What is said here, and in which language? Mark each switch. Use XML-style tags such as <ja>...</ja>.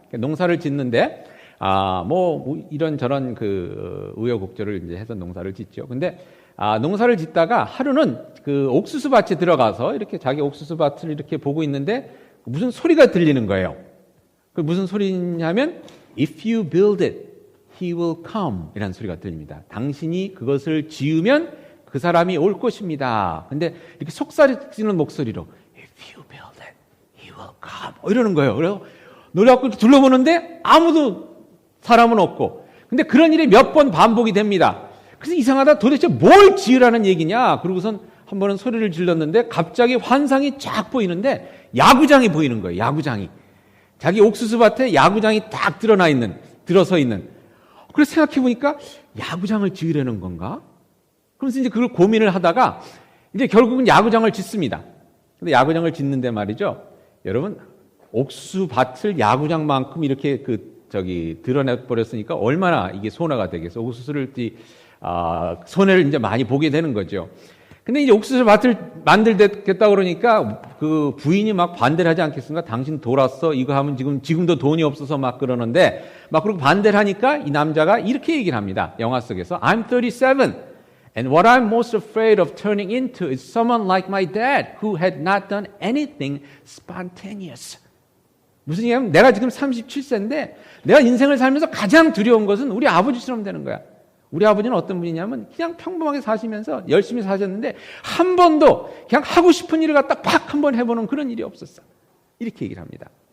<ko>농사를 짓는데 이런저런 우여곡절을 이제 해서 농사를 짓죠. 근데 농사를 짓다가 하루는 옥수수 밭에 들어가서 이렇게 자기 옥수수 밭을 이렇게 보고 있는데 무슨 소리가 들리는 거예요. 그 무슨 소리냐면</ko> <en>If you build it, he will come</en> <ko>이라는 소리가 들립니다. 당신이 그것을 지으면 그 사람이 올 것입니다. 근데 이렇게 속삭이는 목소리로</ko> <en>If you build it, he will come</en> <ko>이러는 거예요. 그래서 놀라고 둘러보는데 아무도 사람은 없고 근데 그런 일이 몇 번 반복이 됩니다. 그래서 이상하다 도대체 뭘 지으라는 얘기냐 그러고선 한 번은 소리를 질렀는데 갑자기 환상이 쫙 보이는데 야구장이 보이는 거예요. 야구장이 자기 옥수수밭에 야구장이 딱 들어서 있는 그래서 생각해보니까 야구장을 지으려는 건가? 그러면서 이제 그걸 고민을 하다가 이제 결국은 야구장을 짓습니다. 근데 야구장을 짓는데 말이죠. 여러분 옥수수 밭을 야구장만큼 이렇게 드러내 버렸으니까 얼마나 이게 손해가 되겠어. 옥수수를 손해를 이제 많이 보게 되는 거죠. 근데 이제 옥수수 밭을 만들겠다 그러니까 그 부인이 막 반대를 하지 않겠습니까? 당신 돌았어. 이거 하면 지금도 돈이 없어서 막 그러는데 막 그러고 반대를 하니까 이 남자가 이렇게 얘기를 합니다. 영화 속에서</ko> <en>I'm 37 and what I'm most afraid of turning into is someone like my dad who had not done anything spontaneous.</en> <ko>무슨 얘기냐면 내가 지금 37세인데 내가 인생을 살면서 가장 두려운 것은 우리 아버지처럼 되는 거야. 우리 아버지는 어떤 분이냐면 그냥 평범하게 사시면서 열심히 사셨는데 한 번도 그냥 하고 싶은 일을 갖다 팍 한번 해보는 그런 일이 없었어. 이렇게 얘기를 합니다.</ko>